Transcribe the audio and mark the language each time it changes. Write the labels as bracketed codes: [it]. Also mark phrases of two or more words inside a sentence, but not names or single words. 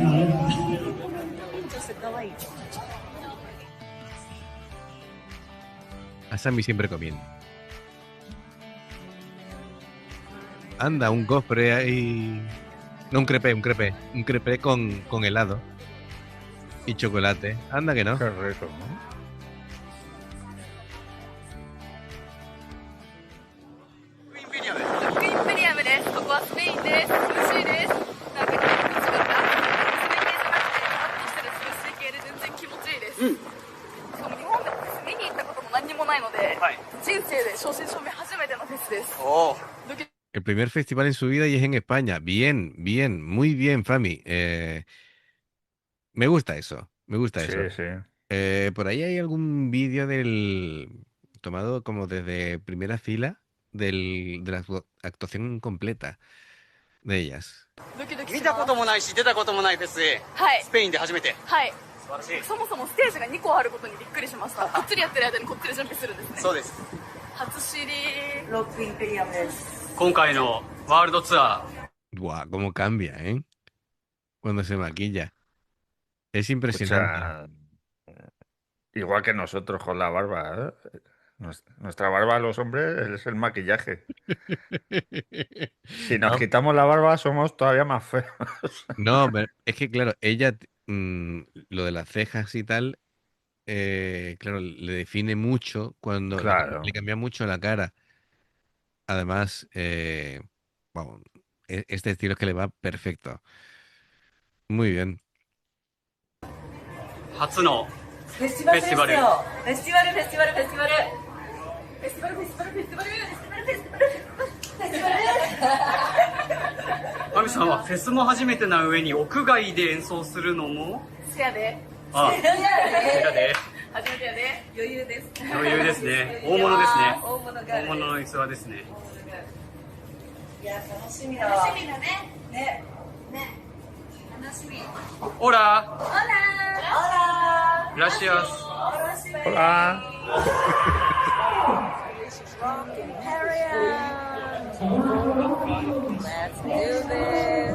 [es] A Sammy siempre comiendo. Anda, un gofre ahí. No, un crepé, un crepé. Un crepé con helado. Y chocolate. Anda que no. Qué rico, ¿no? [ja] クイーンペリアム。クイーンペリアムです。ここはスペインです。涼しいです。なんか気持ちよかった。水系じゃなくて、カラッとしてる涼しい系で全然気持ちいいです。しかも日本でもフェス見に行ったことも何にもないので、はい。人生で正真正銘初めてのフェスです。おお。ドキ [es] El primer festival en su vida y es en España. Bien, bien, muy bien, Fami. Me gusta eso, me gusta eso. Sí, sí. Por ahí hay algún vídeo tomado como desde primera fila de la actuación completa de ellas. [ja] ドキドキ見したます。こともないし出たこともないフェスへはいス。ペインで初めて。はい。素晴らしい。そもそもステージが2個あることにびっくりしました。こっちでやってる間にこっちで準備するんですね。そうです。初知り。ロックインペリアムです。今回のワールドツアー [es] Guau, cómo cambia, ¿eh? Cuando se maquilla. Es impresionante. Escucha, igual que nosotros con la barba, ¿eh? Nuestra barba, los hombres, es el maquillaje. Si nos No, quitamos la barba, somos todavía más feos. no, pero es que claro, ella, lo de las cejas y tal, claro, le define mucho cuando Claro. le cambia mucho la cara. Además, vamos, este estilo es que le va perfecto. Muy bien. [ja] 初のフェスティバルですよ。フフェスティバル、フェスティバル、フェスティバル。フェスティバルフェスティバルフェスティバルフェスティバルフェスティバルフェスティバルフェスティバル。マミさんはフェスも初めてな上に屋外で演奏するのもせやで。ああ、やで初めてやで。余裕です。余裕ですね。大物ですね。大物が。大物の器ですね。いや、楽しみだわ。楽しみだね。ね。ね。楽しみ。 [es] オラオラグラシアス。 Hola. [en] Let's do this.